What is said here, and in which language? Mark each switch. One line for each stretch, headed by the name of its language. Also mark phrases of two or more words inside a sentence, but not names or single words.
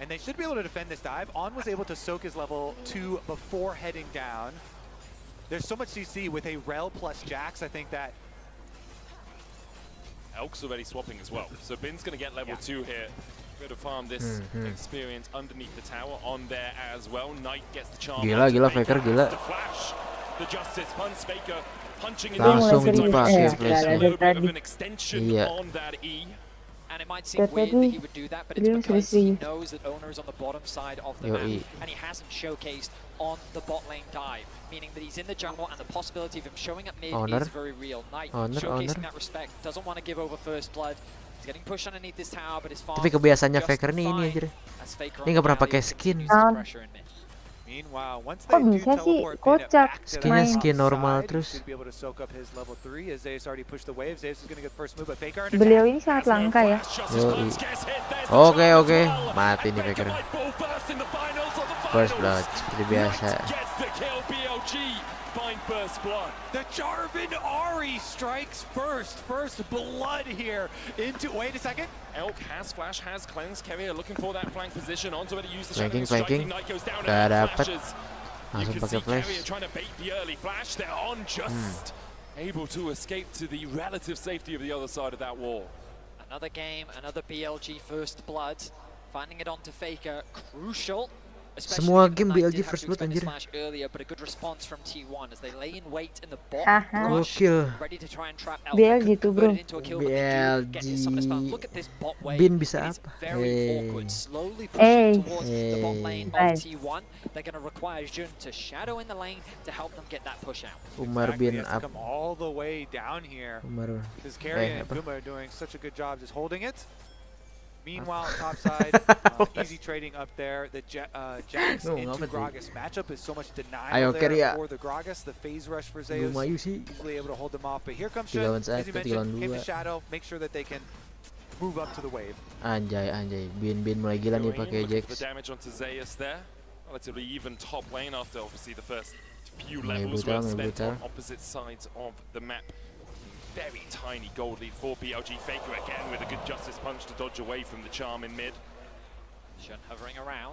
English: And they should be able to defend this dive. On was able to soak his level 2 before heading down. There's so much CC with a Rel plus Jax. I think that Elk's already swapping as well. So Bin's going to get level 2 here. Going to farm this experience underneath the tower on there as well. Knight gets the charm.
Indonesian: Gila Faker gila.
English: The Justice punch Faker punching in
Indonesian: langsung dipakai flashnya. Iya.
English: And it might seem weird that he would do that, but it's because he knows that Owner is on the bottom side of the map, and he hasn't showcased on the bot lane dive, meaning that he's in the jungle, and the possibility of him showing up mid is very real. Knight showcasing that respect, doesn't want to give over first blood. He's getting pushed underneath this tower, but his farm.
Indonesian: Tapi kebiasaannya Faker nih ini anjir. Ini nggak pernah pakai skin. Kok bisa sih kocak skinnya skin normal terus. Beliau ini sangat langka ya. Oke, mati nih Faker.
English: First blood
Indonesian: seperti biasa.
English: BLG find first blood. The Jarvan Ari strikes first blood here into, wait a second. Elk has flash, has cleanse. Keria looking for that flank position. Onto it to use the flanking. Ignite goes down and flashes. You
Indonesian: Langsung
English: can see
Indonesian: pakai flash.
English: Keria trying to bait the early flash. They're on just able to escape to the relative safety of the other side of that wall. Another game, another BLG first blood. Finding it onto Faker, crucial.
Indonesian: Semua game BLG
English: first blood
Indonesian: anjir.
English: Earlier, but a good response from T1 as they lay in wait in the bot.
Indonesian: Gokil.
English: Ready to try and trap Elk.
Indonesian: BLG tuh bro. BLG.
English: Look at this bot wave.
Indonesian: Bin bisa apa?
English: Very awkward. Slowly pushing towards the bot lane of T1. They're going to require Jun to shadow in the lane to help them get that push out. Umar bin up. Come all the way down here. Umar. Because Keria and Guma are doing such a good job just holding it. Meanwhile, topside, easy trading up there. The Jax into GAESS matchup is so much denial there for the GAESS. The phase rush for Zeus usually able to hold them off. But here comes Shun, as you mentioned, came to shadow, make sure that they can move up to the wave.
Indonesian: Anjay, Bin mulai gila nih pakai Jax.
English: The damage onto Zeus there. Relatively even top lane after obviously the first few levels were spent on opposite sides of the map. Very tiny gold lead for BLG. Faker again with a good justice punch to dodge away from the charm in mid. Shun hovering around.